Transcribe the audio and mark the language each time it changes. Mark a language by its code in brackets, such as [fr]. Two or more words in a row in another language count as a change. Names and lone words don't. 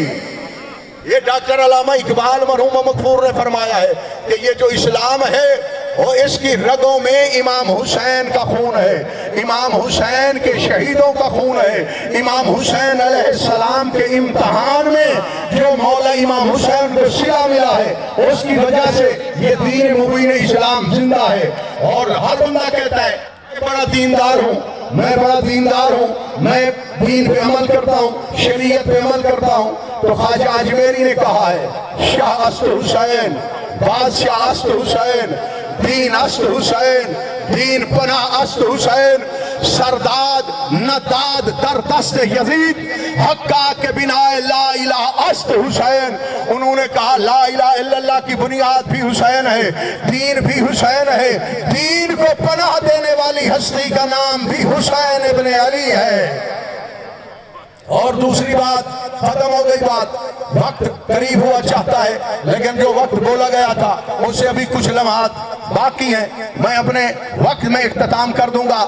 [ur] یہ ڈاکٹر علامہ اقبال مرحوم مغفور نے فرمایا ہے کہ یہ جو اسلام ہے وہ اس کی رگوں میں امام حسین کا خون ہے، امام حسین کے شہیدوں کا خون ہے، امام حسین علیہ السلام کے امتحان میں جو مولا امام حسین کو صلہ ملا ہے اس کی وجہ سے یہ دین مبین اسلام زندہ ہے۔ اور ہر بندہ کہتا ہے میں بڑا دیندار ہوں، میں بڑا دیندار ہوں، میں دین پہ عمل کرتا ہوں، شریعت پہ عمل کرتا ہوں، تو خواجہ اجمیری نے کہا ہے [fa] شاہ است حسین، بادشاہ است حسین، دین است حسین، دین پناہ است حسین، سرداد نداد در دست یزید، حقا کے بنا لا الہ است حسین۔ [ur] انہوں نے کہا [ar] لا الہ الا اللہ [ur] کی بنیاد بھی حسین ہے، دین بھی حسین ہے، دین کو پناہ دینے والی ہستی کا نام بھی حسین ابن علی ہے۔ اور دوسری بات، ختم ہو گئی بات، وقت قریب ہوا چاہتا ہے، لیکن جو وقت بولا گیا تھا اس سے ابھی کچھ لمحات باقی ہیں، میں اپنے وقت میں اختتام کر دوں گا۔